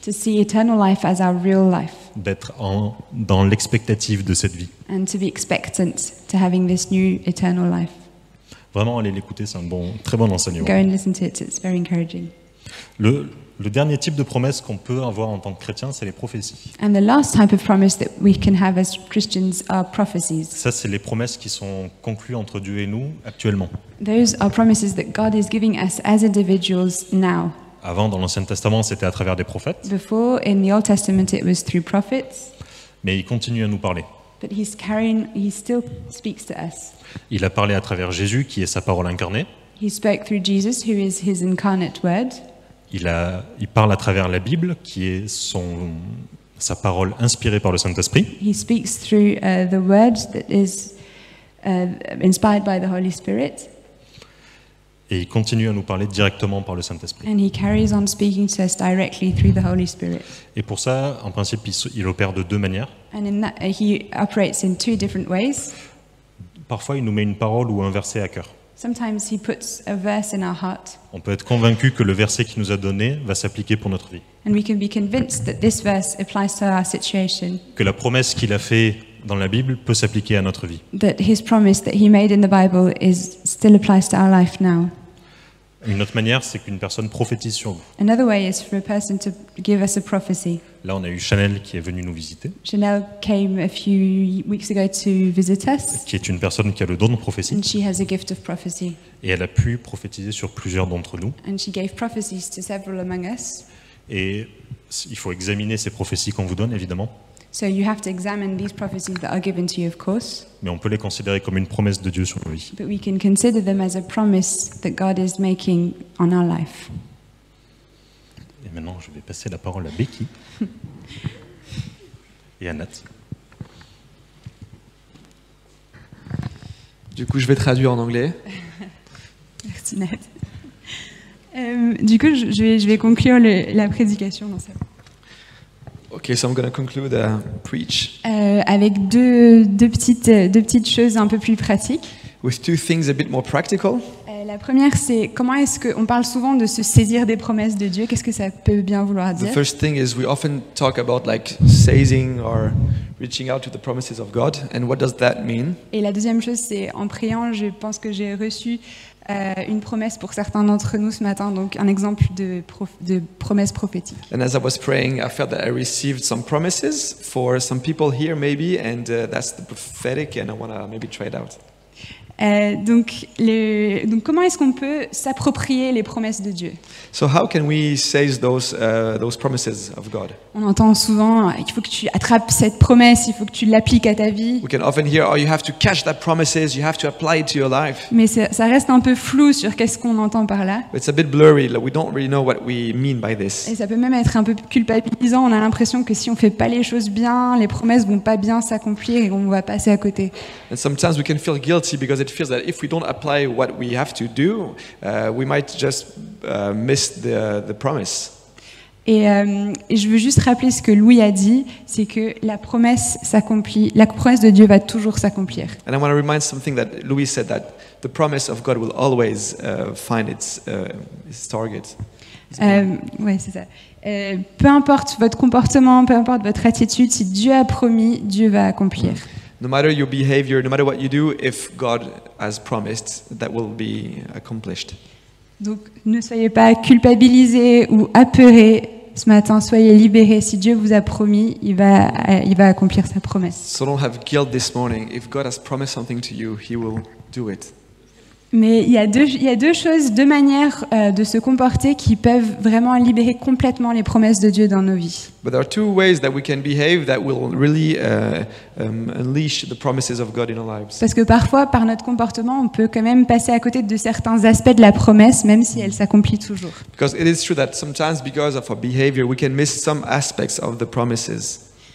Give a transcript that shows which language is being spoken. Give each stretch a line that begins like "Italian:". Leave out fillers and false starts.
English: to see eternal life as our real life,
French: D'être dans l'expectative de cette vie.
English: and to be expectant to having this new eternal life.
French: Vraiment, allez l'écouter, c'est un très bon enseignement.
English: Go and listen to it, it's very encouraging.
French: Le dernier type de promesse qu'on peut avoir en tant que chrétien, c'est les prophéties.
English: And the last type of promise that we can have as Christians are prophecies.
French: Ça, c'est les promesses qui sont conclues entre Dieu et nous actuellement.
English: Those are promises that God is giving us as individuals now.
French: Avant, dans l'Ancien Testament, c'était à travers des prophètes,
English: Before, in the Old Testament, it was through prophets,
French: mais il continue à nous parler.
English: but he still speaks to us.
French: Il a parlé à travers Jésus, qui est sa parole incarnée.
English: He spoke through Jesus, who is his incarnate word.
French: Il parle à travers la Bible, qui est sa parole inspirée par le Saint-Esprit.
English: He speaks through the word that is inspired by the Holy Spirit,
French: Et il continue à nous parler directement par le Saint-Esprit.
English: and he carries on speaking to us directly through the Holy Spirit.
French: Et pour ça, en principe, il opère de deux manières.
English: And in that, he operates in two different ways.
French: Parfois, il nous met une parole ou un verset à cœur.
English: Sometimes he puts a verse in our heart,
French: On peut être convaincu que le verset qu'il nous a donné va s'appliquer pour notre vie.
English: and we can be convinced that this verse applies to our situation,
French: Que la promesse qu'il a faite dans la Bible peut s'appliquer à notre vie.
English: that his promise that he made in the Bible still applies to our life now.
French: Une autre manière, c'est qu'une personne prophétise sur vous.
English: Another way is for a person to give us a prophecy.
French: Là, on a eu Chanel qui est venue nous visiter,
English: Chanel came a few weeks ago to visit us,
French: qui est une personne qui a le don de prophétie,
English: and she has a gift of prophecy.
French: et elle a pu prophétiser sur plusieurs d'entre nous.
English: And she gave prophecies to several among us.
French: Et il faut examiner ces prophéties qu'on vous donne, évidemment,
English: So you have to examine these prophecies that are given to you, of course,
French: mais on peut les considérer comme une promesse de Dieu sur nos vies.
English: but we can consider them as a promise that God is making on our life.
French: Et maintenant, je vais passer la parole à Becky et à Nat. Du coup, je vais traduire en anglais. Merci Nat. Du coup, je vais conclure la prédication dans ça.
English: Okay, so I'm going to conclude preach
French: Avec deux petites choses un peu plus pratiques.
English: with two things a bit more practical.
French: La première, c'est comment est-ce qu'on parle souvent de se saisir des promesses de Dieu. Qu'est-ce que ça peut bien vouloir
English: The
French: dire?
English: first thing is we often talk about like seizing or reaching out to the promises of God, and what does that mean?
French: Et la deuxième chose, c'est en priant, je pense que j'ai reçu une promesse pour certains d'entre nous ce matin, donc un exemple de promesse prophétique.
English: And as I was praying, I felt that I received some promises for some people here maybe, and that's the prophetic, and I want to maybe try it out.
French: Donc comment est-ce qu'on peut s'approprier les promesses de Dieu?
English: So how can we seize those promises of God?
French: On entend souvent, il faut que tu attrapes cette promesse, il faut que tu l'appliques à ta vie.
English: We can often hear, oh, you have to catch that promises, you have to apply it to your life.
French: Mais ça reste un peu flou sur qu'est-ce qu'on entend par là.
English: It's a bit blurry, like we don't really know what we mean by this.
French: Et ça peut même être un peu culpabilisant. On a l'impression que si on fait pas les choses bien, les promesses vont pas bien s'accomplir et qu'on va passer à côté.
English: And sometimes we can feel guilty because it feels that if we don't apply what we have to do, we might just miss the promise.
French: Et je veux juste rappeler ce que Louis a dit, c'est que la promesse s'accomplit, la promesse de Dieu va toujours s'accomplir.
English: And I want to remind something that Louis said, that the promise of God will always find its target.
French: Ouais, c'est ça. Peu importe votre comportement, peu importe votre attitude, si Dieu a promis, Dieu va accomplir.
English: No matter your behavior, no matter what you do, if God has promised, that will be accomplished.
French: Donc ne soyez pas culpabilisés ou apeurés ce matin, soyez libérés. Si Dieu vous a promis, il va accomplir sa promesse.
English: So don't have guilt this morning. If God has promised something to you, He will do it.
French: Mais il y a deux choses, deux manières de se comporter qui peuvent vraiment libérer complètement les promesses de Dieu dans nos vies.
English: But there are two ways that we can behave that will really unleash the promises of God in our lives.
French: Parce que parfois, par notre comportement, on peut quand même passer à côté de certains aspects de la promesse, même si elle s'accomplit toujours.
English: Because it is true that sometimes because of our behavior, we can miss some aspects of the promises.